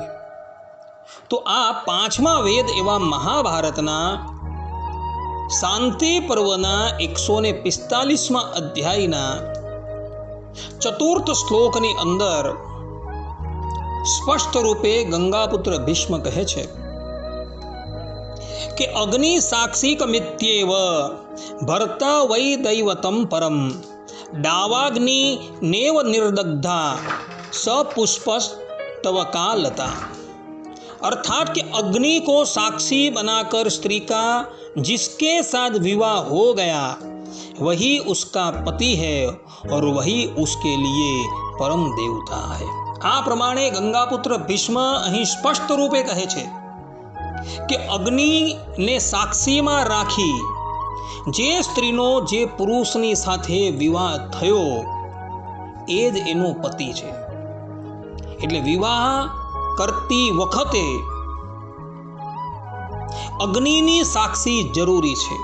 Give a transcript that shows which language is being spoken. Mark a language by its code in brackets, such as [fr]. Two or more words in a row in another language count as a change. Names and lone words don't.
[gu] તો આ 5મા વેદ એવા મહાભારતના શાંતિ પર્વના 145મા અધ્યાયના 4th શ્લોકની અંદર સ્પષ્ટ રૂપે ગંગાપુત્ર ભીષ્મ કહે છે [sa] કે अग्नि साक्षिकमित्येव भर्ता वै दैवतम परम डावाग्नि नेव निर्दग्धा सपुष्पस्तवका लता. [hi] अर्थात कि अग्नि को साक्षी बनाकर स्त्री का जिसके साथ विवाह हो गया वही उसका पति है और वही उसके लिए परम देवता है. [gu] આ પ્રમાણે ગંગાપુત્ર ભીષ્મ અહીં સ્પષ્ટ રૂપે કહે છે કે અગ્નિને સાક્ષીમાં રાખી જે સ્ત્રીનો જે પુરુષની સાથે વિવાહ થયો એ જ એનો પતિ છે. એટલે વિવાહ કરતી વખતે અગ્નિની સાક્ષી જરૂરી છે.